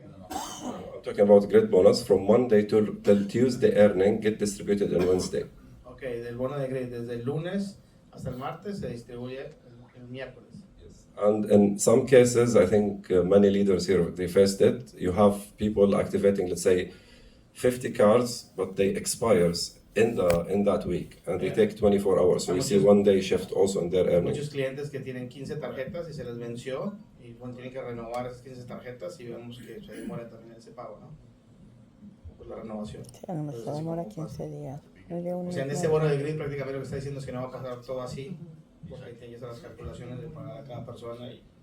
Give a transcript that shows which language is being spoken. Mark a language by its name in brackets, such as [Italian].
[English] I'm talking about grid bonus from Monday till Tuesday earning get distributed on Wednesday. [Spanish] Okay, del bono de grid desde el lunes hasta el martes se distribuye el miércoles. [English] And in some cases, I think many leaders here, they faced it. You have people activating, let's say, 50 cards, but they expires in that week, and they take 24 hours. So you see one day shift also in their earnings. [Spanish] Muchos clientes que tienen 15 tarjetas y se les venció y bueno, tienen que renovar esas 15 tarjetas y vemos que se demora también ese pago, ¿no? Pues la renovación. Sí, a lo mejor demora 15 días. O sea, en ese bono de grid prácticamente lo que está diciendo es que no va a pasar todo así. Pues ahí tienes las calculaciones de pagar a cada persona y